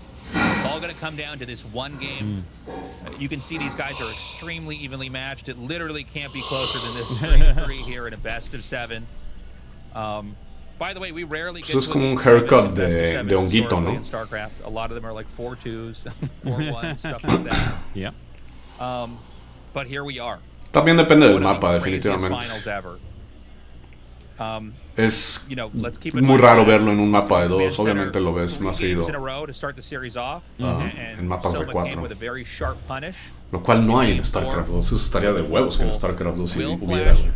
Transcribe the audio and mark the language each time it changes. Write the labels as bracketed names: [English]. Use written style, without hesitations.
[English] It's all going to come down to this one game. You can see these guys are extremely evenly matched. It literally can't be closer than this 3-3 here in a best of 7. By the way, we rarely get [Spanish] es como un [English] haircut [Spanish] de honguito, ¿no? [English] In StarCraft, a lot of them are like 4-2s, 4-1, stuff like that. Yeah. But here we are. [Spanish] También depende del mapa, definitivamente. Es muy raro verlo en un mapa de 2. Obviamente lo ves más seguido en mapas de 4. Lo cual no hay en StarCraft 2. Eso estaría de huevos que en StarCraft 2 sí hubiera.